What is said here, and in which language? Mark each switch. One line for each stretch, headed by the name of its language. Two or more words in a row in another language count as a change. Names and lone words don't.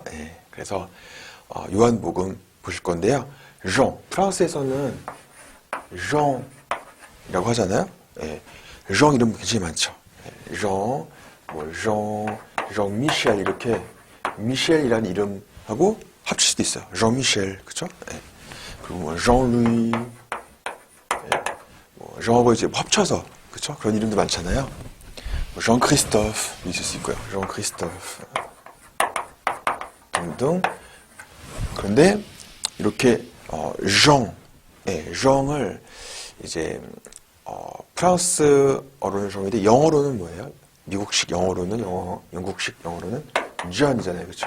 Korean: 그래서 요한복음 보실 건데요. Jean, 프랑스에서는 Jean이라고 하잖아요. Jean 이름 굉장히 많죠. Jean, Jean-Michel 이렇게 미셸이라는 이름하고 합칠 수도 있어요. Jean-Michel, 그렇죠? 그리고 뭐 Jean-Louis, Jean-하고 이제 합쳐서, 그렇죠? 그런 이름도 많잖아요. Jean-Christophe 있을 수 있고요. Jean-Christophe 등등. 그런데 이렇게 Jean을 이제 프랑스어로는 Jean인데 영어로는 뭐예요? 미국식 영어로는 영국식 영어로는 John이잖아요, 그렇죠?